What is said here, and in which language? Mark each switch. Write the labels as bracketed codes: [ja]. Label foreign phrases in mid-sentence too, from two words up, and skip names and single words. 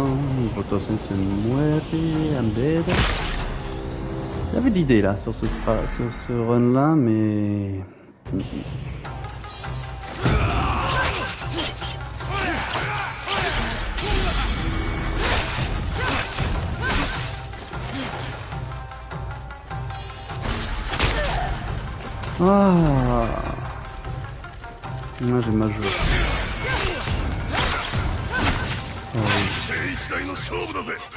[fr] De toute façon c'est muere, [en] I'm dead. [fr] J'avais d'idées là sur ce run là, mais... Ah, moi j'ai mal joué. Oh, oui. [ja] 一代の勝負だぜ。